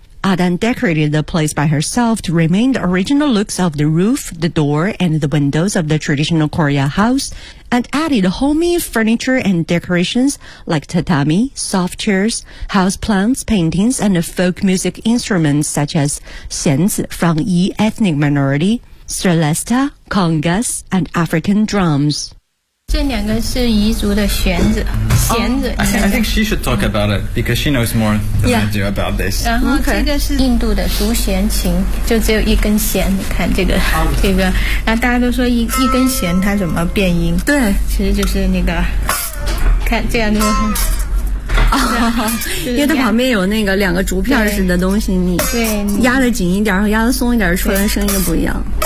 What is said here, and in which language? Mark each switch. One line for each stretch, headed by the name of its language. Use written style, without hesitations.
English: Adan decorated the place by herself to remain the original looks of the roof, the door, and the windows of the traditional Korea house, and added homey furniture and decorations like tatami, soft chairs, house plants, paintings, and folk music instruments such as xianzi from Yi ethnic minority, celesta, congas, and African drums.
Chinese: 这两个是彝族的弦子弦子、
English: oh, I think she should talk about it because she knows more than、 yeah. I do about this
Chinese: 然后这个是印度的独弦琴就只有一根弦你看这个、oh. 这个然后大家都说 一根弦它怎么变音对其实就是那个看这样就是、因为它旁边有那个两个竹片似的东西你压得紧一点和压得松一点出来的声音就不一样